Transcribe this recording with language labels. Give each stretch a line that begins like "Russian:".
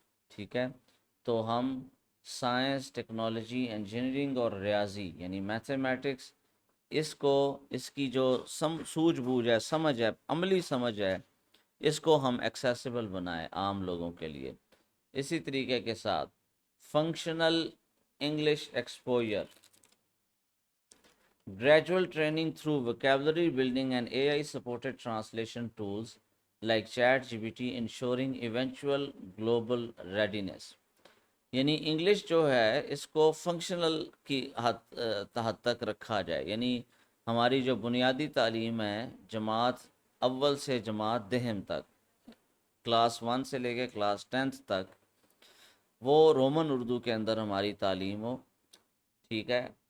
Urdu: ٹھیک ہے، تو ہم سائنس، ٹیکنالوجی، انجینئرنگ اور ریاضی یعنی میتھمیٹکس، اس کو، اس کی جو سوجھ بوجھ ہے، سمجھ ہے، عملی سمجھ ہے، اس کو ہم ایکسیسیبل بنائیں عام لوگوں کے لیے. اسی طریقے کے ساتھ
English: Functional English exposure, gradual training through vocabulary building and AI supported translation tools like ChatGPT, ensuring eventual global readiness.
Urdu: یعنی انگلش جو ہے اس کو فنکشنل کی حد تک رکھا جائے، یعنی ہماری جو بنیادی تعلیم ہے جماعت اول سے جماعت دہم تک، کلاس 1 سے لے کے کلاس 10 تک، وہ رومن اردو کے اندر ہماری تعلیم ہو، ٹھیک ہے.